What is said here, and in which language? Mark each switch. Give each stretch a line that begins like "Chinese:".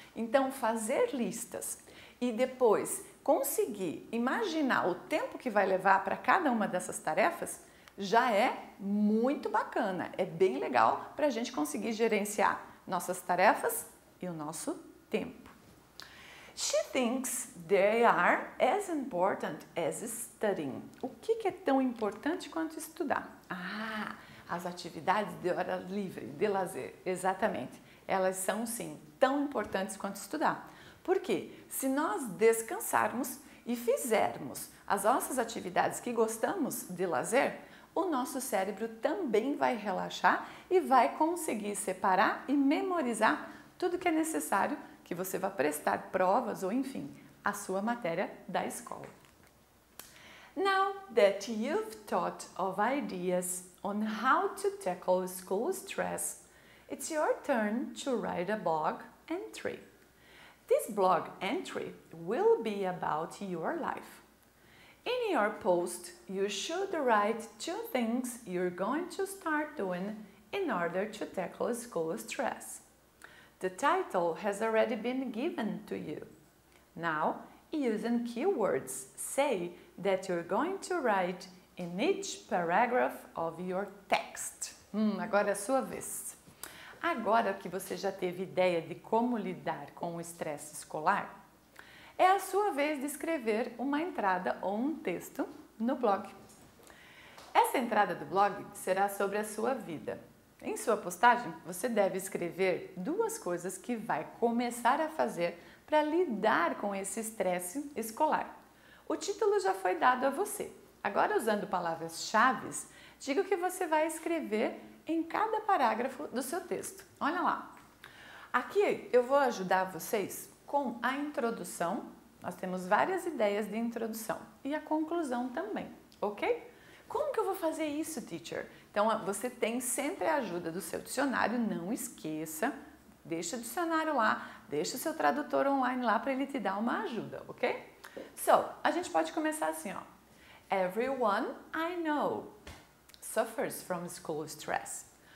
Portuguese: Então, fazer listas e depois conseguir imaginar o tempo que vai levar para cada uma dessas tarefas já é muito bacana. É bem legal para a gente conseguir gerenciar nossas tarefas e o nosso tempo.
English: She thinks they are as important as studying.
Portuguese: O que é tão importante quanto estudar? As atividades de hora livre, de lazer, exatamente. Elas são, sim, tão importantes quanto estudar. Por quê? Se nós descansarmos e fizermos as nossas atividades que gostamos de lazer, o nosso cérebro também vai relaxar e vai conseguir separar e memorizar tudo que é necessário que você vai prestar provas ou, enfim, a sua matéria da escola.
English: Now that you've thought of ideas on how to tackle school stress, it's your turn to write a blog entry. This blog entry will be about your life. In your post, you should write 2 things you're going to start doing in order to tackle school stress. The title has already been given to you. Now, using keywords, say that you're going to write in each paragraph of your text.
Portuguese: Agora é a sua vez. Agora que você já teve ideia de como lidar com o estresse escolar, é a sua vez de escrever uma entrada ou um texto no blog. Essa entrada do blog será sobre a sua vida. Em sua postagem, você deve escrever 2 coisas que vai começar a fazer para lidar com esse estresse escolar. O título já foi dado a você. Agora, usando palavras-chave, diga o que você vai escrever em cada parágrafo do seu texto. Olha lá. Aqui eu vou ajudar vocês com a introdução. Nós temos várias ideias de introdução e a conclusão também, ok? Como que eu vou fazer isso, teacher? Então, você tem sempre a ajuda do seu dicionário, não esqueça. Deixa o dicionário lá, deixa o seu tradutor online lá para ele te dar uma ajuda, ok? So, a gente pode começar assim, ó.
English: Everyone I know suffers from school stress.